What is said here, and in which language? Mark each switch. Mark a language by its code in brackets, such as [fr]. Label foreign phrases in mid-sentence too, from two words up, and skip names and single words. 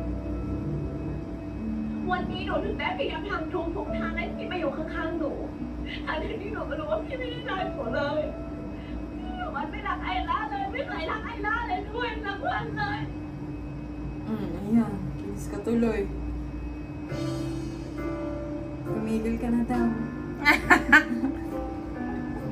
[th] วันนี้หนูถึงได้พยายามทำทุกทางให้พี่มาอยู่ข้างๆหนูทั้งที่หนูก็รู้ว่าพี่ไม่ได้รักหนูเลยพี่อยู่วันไม่รักไอร่าเลยไม่เคยรักไอร่าเลยด้วยสักวันเลย [tl] Ayan. Kiss ka tuloy. Tumigil ka na daw.